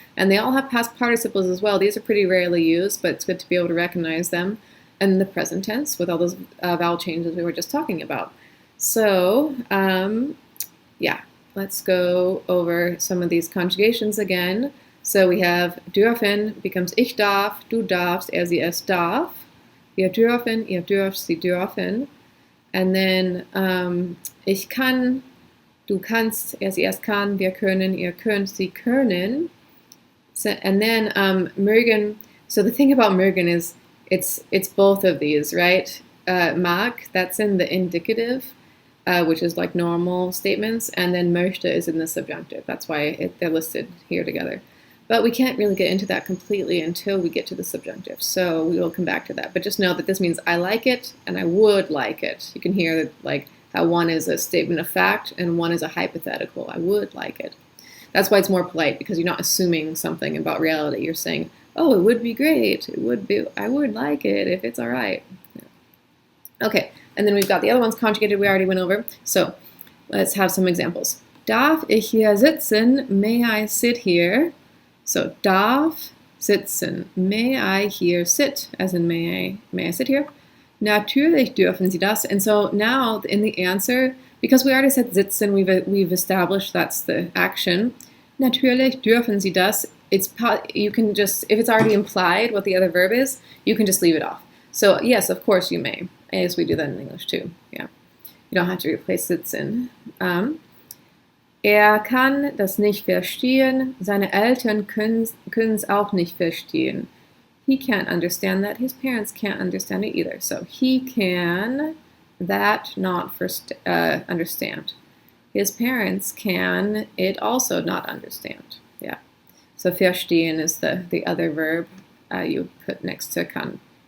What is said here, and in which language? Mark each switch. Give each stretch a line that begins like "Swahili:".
English: And they all have past participles as well. These are pretty rarely used, but it's good to be able to recognize them. And the present tense with all those vowel changes we were just talking about. So, yeah, let's go over some of these conjugations again. So we have
German: dürfen becomes ich darf, du darfst, er, sie, es darf. Wir dürfen, ihr dürft, sie dürfen. And then ich kann, du kannst, er, sie, es kann, wir können, ihr könnt, sie können.
English: So, and then mögen, so the thing about mögen is it's both of these, right? Mag, that's in the indicative, which is like normal statements, and then möchte is in the subjunctive. That's why they're listed here together. But we can't really get into that completely until we get to the subjunctive, so we will come back to that. But just know that this means I like it and I would like it. You can hear like how one is a statement of fact and one is a hypothetical. I would like it. That's why it's more polite, because you're not assuming something about reality. You're saying, oh, it would be great. It would be. I would like it if it's all right. Yeah. Okay, and then we've got the other ones conjugated we already went over. So let's have some examples.
German: Darf ich hier sitzen?
English: May I sit here? So darf, sitzen. May I here sit? As in may I sit here?
German: Natürlich dürfen Sie das.
English: And so now in the answer, because we already said sitzen, we've established that's the action.
German: Natürlich dürfen Sie das.
English: You can just, if it's already implied what the other verb is, you can just leave it off. So yes, of course you may, as we do that in English too. Yeah, you don't have to replace sitzen.
German: Kann das nicht verstehen. Seine Eltern können es auch nicht verstehen.
English: He can't understand that. His parents can't understand it either. So he can that not understand. His parents can it also not understand. Yeah. So verstehen is the other verb you put next to kann.